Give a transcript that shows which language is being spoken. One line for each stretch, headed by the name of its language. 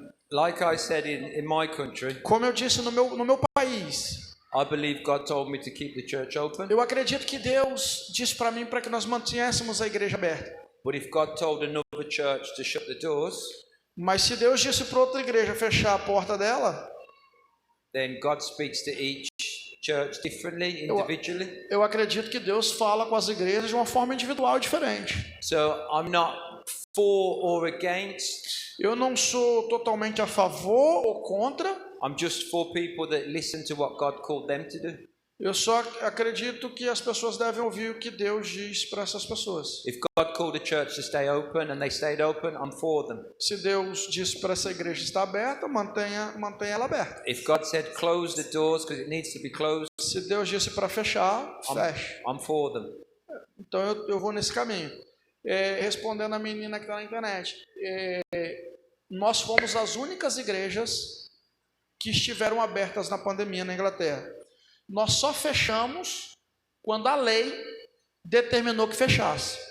English: Like I said in my country,
Portuguese: Como eu disse no meu país,
English: I believe God told me to keep the church open.
Portuguese: eu acredito que Deus disse para mim para que nós mantivéssemos a igreja aberta.
English: But if God told another church to shut the doors,
Portuguese: Mas se Deus disse para outra igreja fechar a porta dela,
English: then God speaks to each church differently, individually.
Portuguese: eu acredito que Deus fala com as igrejas de uma forma individual diferente.
English: So I'm not for or against.
Portuguese: Eu não sou totalmente a favor ou contra.
English: I'm just for people that listen to what God called them to do.
Portuguese: Eu só acredito que as pessoas devem ouvir o que Deus diz para essas pessoas.
English: If God called the church to stay open and they stayed open, I'm for them.
Portuguese: Se Deus disse para essa igreja estar aberta, mantenha ela aberta.
English: If God said close the doors because it needs to be closed,
Portuguese: Se Deus disse para fechar, feche.
English: I'm for them.
Portuguese: Então eu vou nesse caminho. Respondendo a menina que está na internet, nós fomos as únicas igrejas que estiveram abertas na pandemia na Inglaterra. Nós só fechamos quando a lei determinou que fechasse.